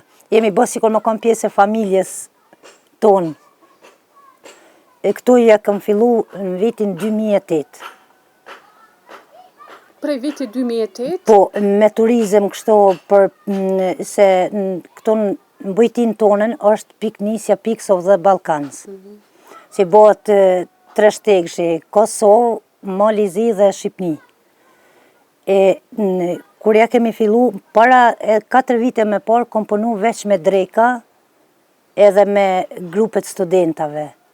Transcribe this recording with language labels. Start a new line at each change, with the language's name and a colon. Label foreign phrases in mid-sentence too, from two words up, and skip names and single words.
Albanian: Jemi bërë sikur më kam pjesë e familjes tonë. E këtu ja kam fillu në vitin 2008. Prej viti 2008? Po, me turizm kështu, se këtu në bujtin tonën është piknisja Peaks of the Balkans. Si bëhet 3 shtegshi, Kosovë, Malizi dhe Shqipni. Kur ja kemi fillu, para 4 vite me parë, kom punu veç me dreka edhe me grupet studentave.